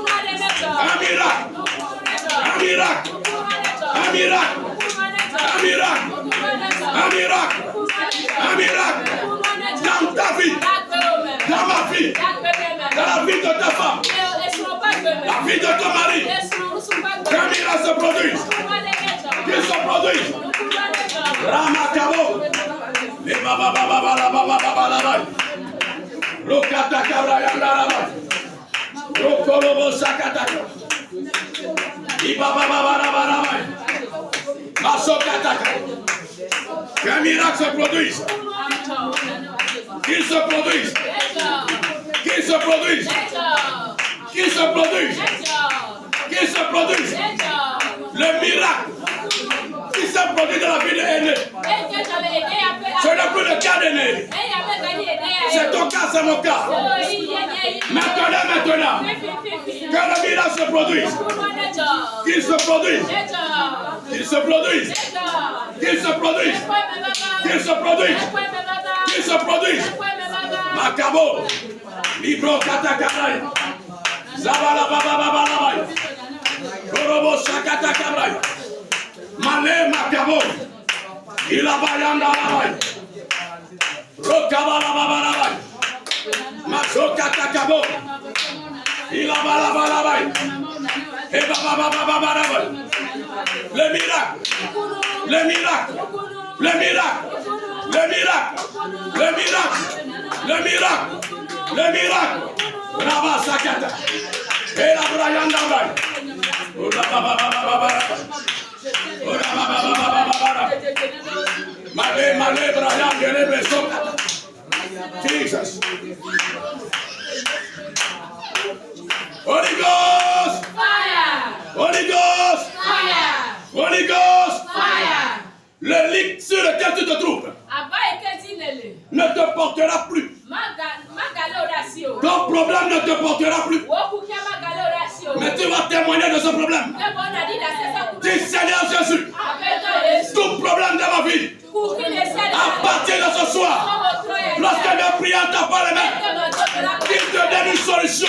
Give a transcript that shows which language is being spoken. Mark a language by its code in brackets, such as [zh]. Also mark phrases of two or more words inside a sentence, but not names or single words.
[fr] Un miracle. Dans ta vie, dans ma vie, dans la vie de ta femme, la vie de ton mari. Qu'un miracle se produise. Qu'il se produise. Ramakabo. Les baba. Rokata kabrayanda raba. Rokolobo sakataka. Ibaba. Masokataka. Qu'un miracle se produise. Qu'il se produise. Le miracle qui se produit dans la vie de l'aîné. Ce n'est plus le cas d'aîné. C'est ton cas, c'est mon cas. Maintenant. Que le miracle se produise. Qu'il se produise. Makabo. Libro katakarai. Zabala baba. Korobo shakata kabrai. Male makabo. Ilabayanda labai. Rokabala baba. Masokata kabo. Ilabala labai. Eba baba. Le miracle. Le miracle. Le miracle. Le miracle. Le miracle. Le miracle. Le miracle. Brava Sakata. Et la Brayanda Bay. Malé, Brian, Jesus. [en] Holy Ghost. Fire. Holy Ghost. Fire. Holy Ghost. Fire. [fr] Le lit sur lequel tu te trouves ne te portera plus. Ton problème ne te portera plus. Mais tu vas témoigner de ce problème. Dis Seigneur Jésus, tout problème de ma vie, à partir de ce soir, lorsque mes prières t'ont pas les mains, qu'il te donne une solution.